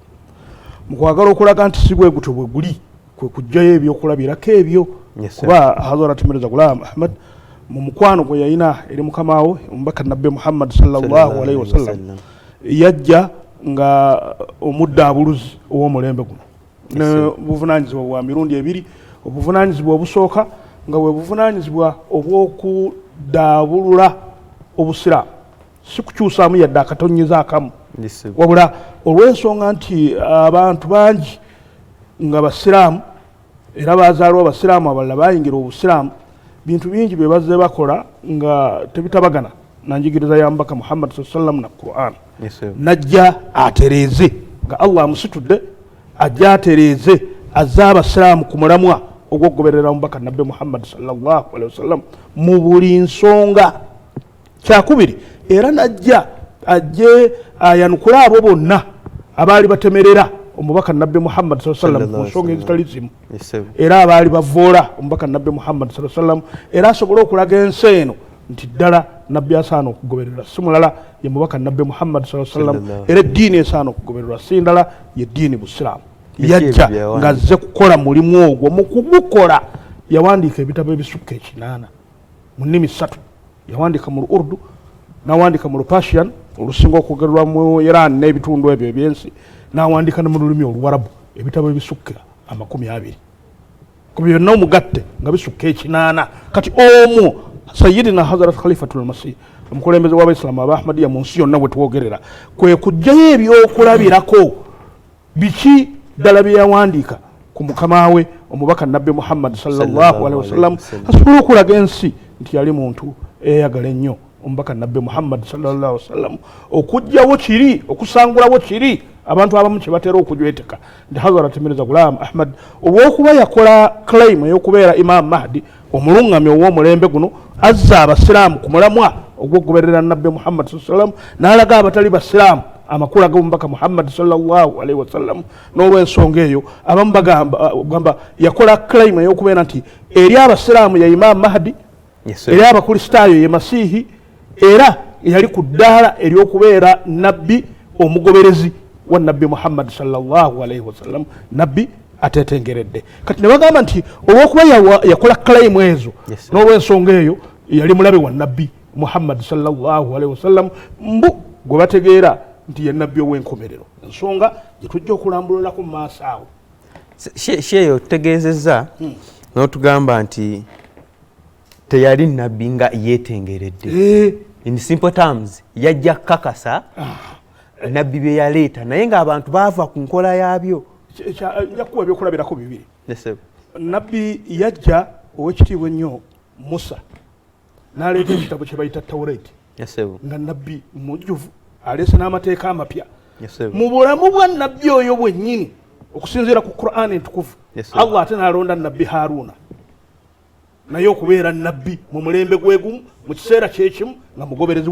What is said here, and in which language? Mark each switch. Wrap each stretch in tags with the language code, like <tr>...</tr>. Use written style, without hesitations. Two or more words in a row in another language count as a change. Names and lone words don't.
<lg>Mu kwagala okulaga nti si bwe gutyo bwe guli, kwe kuggyayo ebyokulabirako ebyo. Kuba Hazrat Mirza Ghulam Ahmad mu mukwano gwe yalina eri mukama we omubaka Nabbi Muhammad</lg> <ar>صلى الله عليه وسلم,</ar> <lg>yajja nga omuddaabuluzi ow'omulembe guno ne buvunaanyizibwa bwa mirundi ebiri. Obuvunaanyizibwa obusooka nga bwe buvunaanyizibwa obw'okudaabulula obusiraamu, si kukyusaamu yadde akatonnyeza akamu, wabula olw'ensonga nti abantu bangi nga basiraamu era bazaalwa abasiraamu abalala bayingira obusiraamu, bintu bingi bye bazze bakola nga tebitabagana na njigiriza ya mbaka Muhammad</lg> <ar>صلى الله عليه وسلم</ar> <lg>na Qur'an. Najja atereeze nga Allah amusitudde, ajja atereeze azze abasiraamu ku mulamwa ogw'okugoberera omubaka Nabbi Muhammad</lg> <ar>صلى الله عليه وسلم</ar> <lg>mu buli nsonga. Kyakubiri, era najja ajje ayanukula abo bonna abaali batemerera omubaka Nabbi Muhammad</lg> <ar>صلى الله عليه وسلم</ar> <lg>ku nsonga ezitali zimu, era abaali bavoola omubaka Nabbi Muhammad</lg> <ar>صلى الله عليه وسلم,</ar> <lg>era asobole okulaga ensi eno nti ddala Nabbi asaana okugobererwa si mulala ye mubaka Nabbi Muhammad</lg> <ar>صلى الله عليه وسلم,</ar> <lg>era eddiini esaana okugobererwa si ndala ye ddiini Busiraamu. Yajja ng'azze kukola mulimu ogwo. Mu kugukola yawandiika ebitabo ebisukka 8 mu nnimi 3. Yawandiika mu Urdu, n'awandiika mu Persian olusinga okwogererwa mu Iran n'ebitundu ebyo ebyensi, n'awandiika ne mu lulimi Oluwarabu ebitabo ebisukka 20. Ku byonna omugatte nga bisukka 8. Kati omwo Sayyidina Hazrat Khalifatul Masih, omukulembeze w'abaisiraamu aba Ahmadiyya mu nsi yonna bwe tuwogerera, kwe kuggyayo ebyokulabirako biki ddala bye yawandiika ku mukama we omubaka Nabbi Muhammad</lg> <ar>صلى الله عليه وسلم,</ar> <lg>asobole okulaga ensi nti yali muntu eyagala ennyo omubaka Nabbi Muhammad</lg> <ar>صلى الله عليه وسلم,</ar> <lg>okuggyawo kiri, okusangulawo kiri abantu abamu kye batera okujweteka nti Hazrat Mirza Ghulam Ahmad olw'okuba yakola claim ey'okubeera Imam Mahdi omuluŋŋamya ow'omulembe guno, azza abasiraamu ku mulamwa ogw'okugoberera Nabbi Muhammad</lg> <ar>صلى الله عليه وسلم,</ar> <lg>n'alaga abatali basiraamu amakulu ag'omubaka Muhammad</lg> <ar>صلى الله عليه وسلم.</ar> <lg>N'olw'ensonga eyo abamu bagamba yakola claim ey'okubeera nti eri abasiraamu ya Imam Mahdi, eri abakristaayo ye Masihi, era yali ku ddaala ery'okubeera nabbi omugoberezi wa nabbi Muhammad</lg> <ar>صلى الله عليه وسلم</ar> <lg>nabbi atetengeredde kati ne bagamba nti olwokuba yakola claim ezo n'olwensonga eyo yali mulabe wa nabbi Muhammad sallallahu alaihi wasallam mbu gwe bategeera nti ye nabbi ow'enkomerero ensonga gye tujja okulambululako mu maaso awo sheeyo tutegeezezza n'otugamba nti teyali nabbi nga yeetengeredde</lg> <en>in simple terms</en> <lg>yajja kakasa nabbi bye yaleeta naye ng'abantu baava ku nkola yaabyo nja kukuwa ebyokulabirako bibiri nabbi yajja ow'ekitiibwa ennyo Musa n'aleeta ekitabo kye bayita Tawureti nga nabbi mujjuvu aleese n'amateeka amapya mu bulamu bwa nabbi oyo bwennyini okusinziira ku Qur'an entukuvu Allah ate n'alonda nabbi Haruna naye okubeera nabbi mu mulembe gwe gumu mu kiseera kyekimu nga mugoberezi</lg>